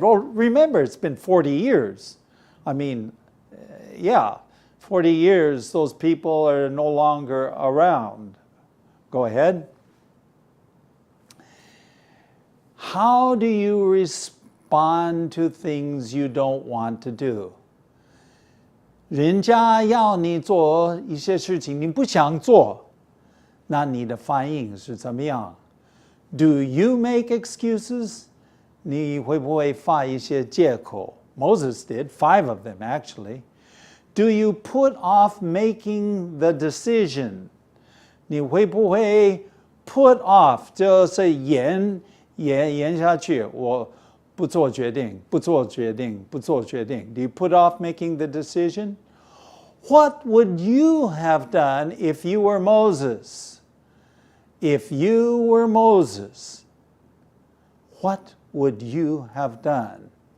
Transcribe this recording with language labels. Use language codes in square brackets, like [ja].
[en] Well, remember, it's been 40 years. I mean, 40 years, those people are no longer around. Go ahead. How do you respond to things you don't want to do? [zh] 人家要你做一些事情，你不想做，那你的反应是怎么样？ [en] Do you make excuses? [zh] 你会不会发一些借口？ [en] Moses did, 5 of them actually. Do you put off making the decision? [zh] 你会不会 [en] put off [zh] 就是延下去，我不做决定。 [en] Do you put off making the decision? What would you have done if you were Moses? If you were Moses, what would you have done?